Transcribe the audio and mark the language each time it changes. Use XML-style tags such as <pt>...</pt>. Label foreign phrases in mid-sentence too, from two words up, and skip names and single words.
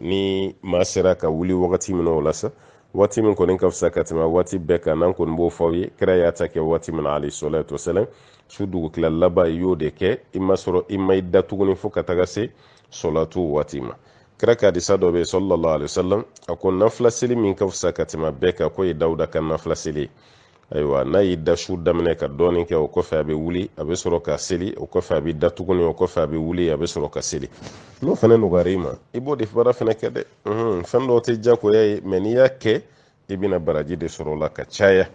<bm>ni maa sera ka wuli wagati min o la sa waati min kɔni ka fisa ka tɛmɛ waati bɛɛ kan n'an kɔni b'o fɔ aw ye kira y'a ta kɛ waati min na</bm> <ar>عليه الصلاة والسلام</ar> <bm>su dugukila laban i y'o de kɛ i ma sɔrɔ i ma i da tuguni fo ka taga se solatu waati ma. kira ka hadisa dɔ bɛ</bm> <ar>صلى الله عليه وسلم</ar> <bm>a ko nafila seli min ka fisa ka tɛmɛ bɛɛ kan ko ye dawuda ka nafila seli. ayiwa n'a y'i da su daminɛ ka dɔɔnin kɛ o kɔfɛ a bɛ wuli a bɛ sɔrɔ ka seli o kɔfɛ a bɛ da tuguni o kɔfɛ a bɛ wuli a bɛ sɔrɔ ka seli. n'o fana nɔgɔyara i ma i b'o de baara fana kɛ dɛ. fɛn dɔw tɛ diyagoya ye mais n'i y'a kɛ i bɛna baraji de sɔrɔ o la ka caya.</bm>